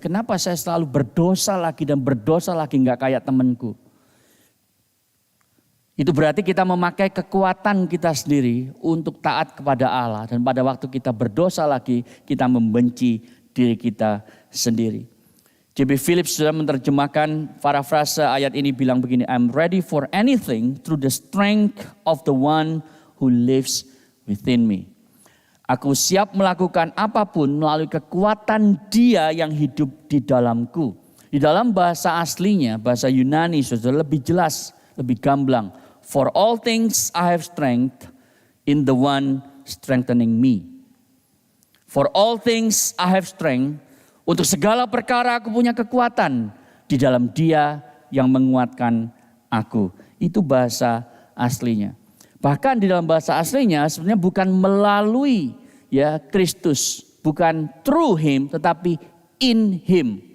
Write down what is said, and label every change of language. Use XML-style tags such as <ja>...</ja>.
<id>Kenapa saya selalu berdosa lagi dan berdosa lagi gak kayak temanku. Itu berarti kita memakai kekuatan kita sendiri untuk taat kepada Allah. Dan pada waktu kita berdosa lagi kita membenci diri kita sendiri. J.B. Phillips sudah menerjemahkan parafrase ayat ini bilang begini.</id> <en>I'm ready for anything through the strength of the one who lives within me.</en> <id>Aku siap melakukan apapun melalui kekuatan Dia yang hidup di dalamku. Di dalam bahasa aslinya, bahasa Yunani sudah lebih jelas, lebih gamblang.</id> <en>For all things I have strength in the one strengthening me. For all things I have strength.</en> <id>Untuk segala perkara aku punya kekuatan di dalam Dia yang menguatkan aku. Itu bahasa aslinya. Bahkan di dalam bahasa aslinya sebenarnya bukan melalui ya Kristus, bukan</id> <en>through Him</en> <id>tetapi</id> <en>in Him.</en>